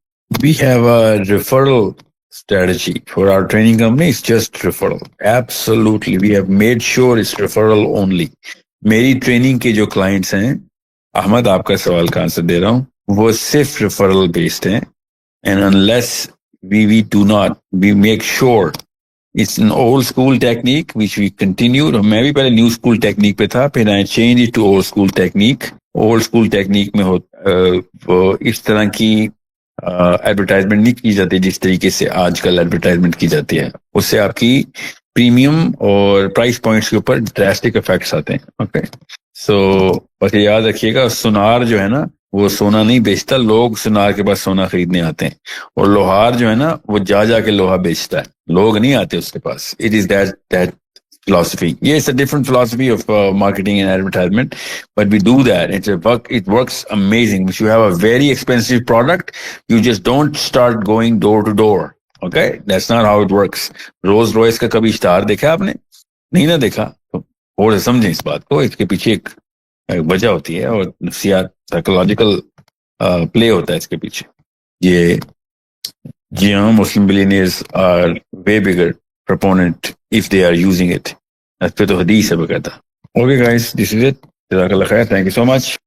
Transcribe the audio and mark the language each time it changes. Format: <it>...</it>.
<en>We have a referral strategy for our training company. It's just referral. Absolutely. We have made sure it's referral only.</en> <ur>میری training کے جو clients ہیں, احمد آپ کا سوال کا آنسر دے رہا ہوں, وہ صرف referral based ہیں.</ur> <en>And unless we make sure it's an old school technique which we continued.</en> <ur>میں بھی پہلے نیو اسکول ٹیکنیک پہ تھا, پھر</ur> <en>I changed it to old school technique.</en> <ur>old school technique میں اس طرح کی ایڈورٹائزمنٹ نہیں کی جاتی جس طریقے سے آج کل ایڈورٹائزمنٹ کی جاتی ہے. اس سے آپ کی پریمیم اور پرائس پوائنٹس کے اوپر ڈراسٹک افیکٹس آتے ہیں. اوکے سو بس یاد رکھیے گا, سونار جو ہے نا وہ سونا نہیں بیچتا, لوگ سونار کے پاس سونا خریدنے آتے ہیں. اور لوہار جو ہے نا وہ جا کے لوہا بیچتا ہے, لوگ نہیں آتے اس کے پاس.</ur> <en>It is that philosophy. Yes, a different philosophy of marketing and advertisement, but we do that. It works amazing. If you have a very expensive product, you just don't start going door to door. Okay, that's not how it works.</en> <ur>Rolls Royce کا کبھی اشتہار دیکھا آپ نے؟ نہیں نہ دیکھا تو اور سمجھیں اس بات کو. اس کے پیچھے ایک وجہ ہوتی ہے اور نفسیات, سائیکولوجیکل پلے ہوتا ہے اس کے پیچھے. یہ جی ہاں,</ur> <en>Muslim billionaires are way bigger proponent if they are using it.</en> <ur>اس پہ تو حدیث ہے بقاعدہ.</ur> <en>Okay guys, this is it. جزاک اللہ خیر. Thank you so much.</en>